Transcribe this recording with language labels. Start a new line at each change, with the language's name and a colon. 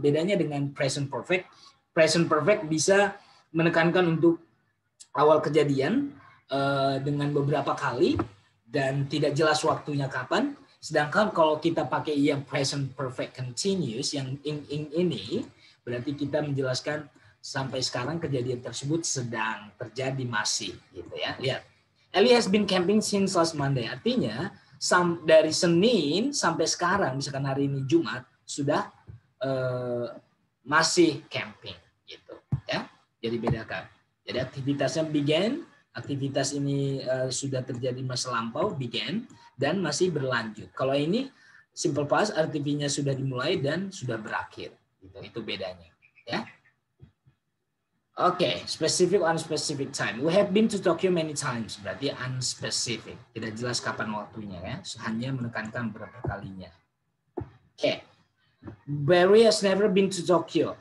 Indonesian: Bedanya dengan present perfect bisa menekankan untuk awal kejadian dengan beberapa kali dan tidak jelas waktunya kapan. Sedangkan kalau kita pakai yang present perfect continuous, yang ini, berarti kita menjelaskan sampai sekarang kejadian tersebut sedang terjadi masih, gitu ya. Lihat,
English: Ellie has been camping since last Monday.
Indonesian: Artinya dari Senin sampai sekarang, misalkan hari ini Jumat, sudah masih camping, gitu ya. Jadi bedakan. Jadi aktivitasnya began. Aktivitas ini sudah terjadi masa lampau, began, dan masih berlanjut. Kalau ini simple past, artinya sudah dimulai dan sudah berakhir. Gitu. Itu bedanya. Ya.
English: Oke, specific unspecific time. We have been to Tokyo many times.
Indonesian: Berarti unspecific. Tidak jelas kapan waktunya. Ya. Hanya menekankan berapa kalinya. Oke.
English: Barry has never been to Tokyo.